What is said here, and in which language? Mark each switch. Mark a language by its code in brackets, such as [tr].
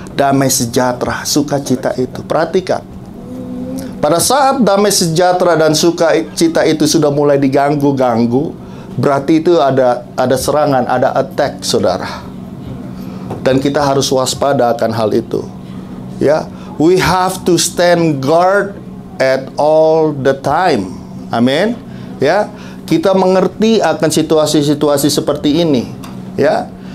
[id] Damai sejahtera, sukacita itu. Perhatikan, pada saat damai sejahtera dan sukacita itu sudah mulai diganggu-ganggu, berarti itu ada serangan, ada attack, saudara. Dan kita harus waspada akan hal itu, ya. [en] We have to stand guard at all the time. [id] Amin, ya. Kita mengerti akan situasi-situasi seperti ini, ya.